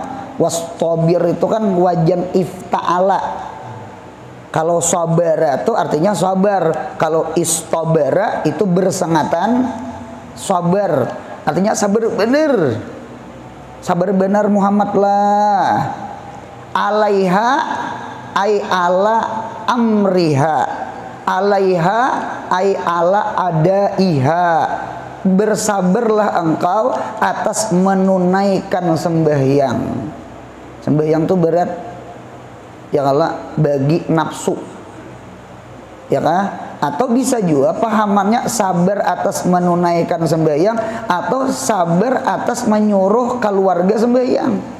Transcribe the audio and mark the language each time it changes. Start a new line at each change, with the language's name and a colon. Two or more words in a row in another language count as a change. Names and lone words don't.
Indonesian: Wastabir itu kan wajan ifta'ala. Kalau sabara itu artinya sabar. Kalau istabara itu bersengatan sabar. Artinya sabar benar. Sabar benar Muhammad lah.
Arabic: عليها أي على أمرها. عليها أي على أدائها.
Indonesian: Bersabarlah engkau atas menunaikan sembahyang. Sembahyang itu berat ya kalau bagi nafsu ya kah? Atau bisa juga pahamannya sabar atas menunaikan sembahyang, atau sabar atas menyuruh keluarga sembahyang.